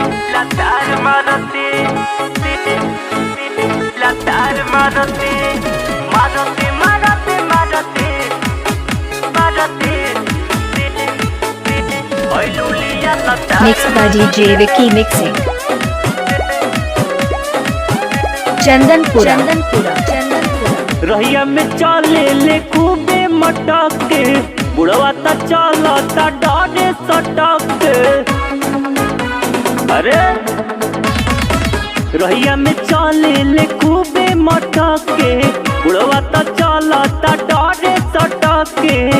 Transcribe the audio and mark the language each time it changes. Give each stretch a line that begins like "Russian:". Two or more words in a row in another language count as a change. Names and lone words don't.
English: Latar marote, latar marote, marote, marote, marote, marote. Oi Lulia latar. Mixed by DJ Vicky Mixing.
Bhojpuri: चंदनपुरा रहिया में चले ले खूबे मटक के बुढ़वा ता चलता डरे सटक के। अरे रहिया में चले ले खूबे मटक के बुढ़वा ता चलता डरे सटक के।